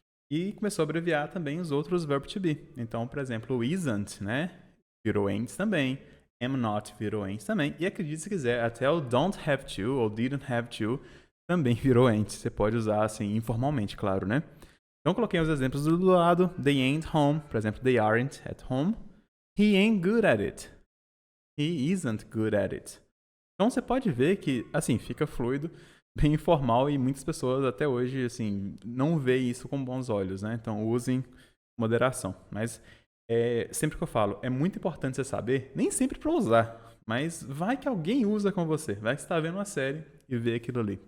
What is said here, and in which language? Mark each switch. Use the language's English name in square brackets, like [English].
[Portuguese] E começou a abreviar também os outros verb to be. Então, por exemplo, o isn't, né? Virou ain't também. am not virou ente também. E acredite se quiser, até o don't have to ou didn't have to também virou ente. Você pode usar assim informalmente, claro, né? Então coloquei os exemplos do lado. [English] They ain't home, [Portuguese] por exemplo, [English] they aren't at home. He ain't good at it. He isn't good at it. [Portuguese] Então você pode ver que, assim, fica fluido, bem informal e muitas pessoas até hoje, assim, não veem isso com bons olhos, né? Então usem moderação. Mas sempre que eu falo, é muito importante você saber, nem sempre para usar, mas vai que alguém usa com você, vai que você está vendo uma série e vê aquilo ali.